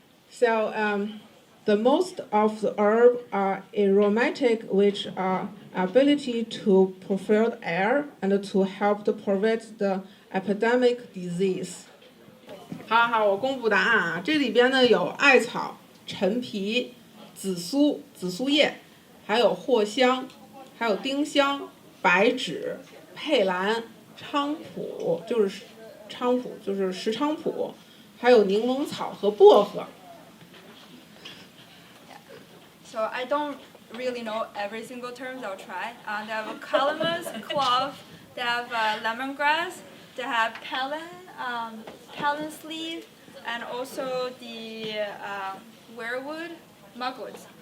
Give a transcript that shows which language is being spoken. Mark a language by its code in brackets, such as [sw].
[en] So the most of the herbs are aromatic, which are ability to purify air and to help to prevent the epidemic disease. [zh] 好，我公布答案啊。这里边呢有艾草、陈皮、紫苏叶，还有藿香，还有丁香、白芷、佩兰、菖蒲，就是石菖蒲，还有柠檬草和薄荷。 [en] So I don't really know every single term. I'll try. They have calamus, clove. They have lemongrass. They have palan sleeve, and also the werewood, mugwort.